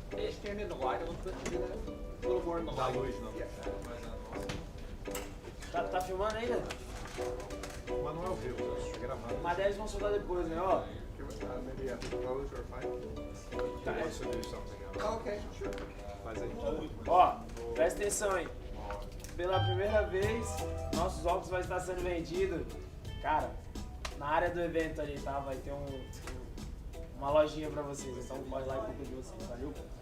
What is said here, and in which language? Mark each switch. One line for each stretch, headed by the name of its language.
English: Stand in the light a little bit, a little more in the light.
Portuguese: Tá filmando ainda? Mas não é ao vivo, é gravado. Mas eles vão soltar depois, né? Ó.
English: Maybe after the pose or fight. He wants to do something else. Oh, okay, sure.
Portuguese: Faz aí. Ó, presta atenção aí. Pela primeira vez, nossos óculos vai estar sendo vendido, cara, na área do evento ali, tá? Vai ter uma lojinha pra vocês. Então pode ir lá e comprar de vocês, valeu?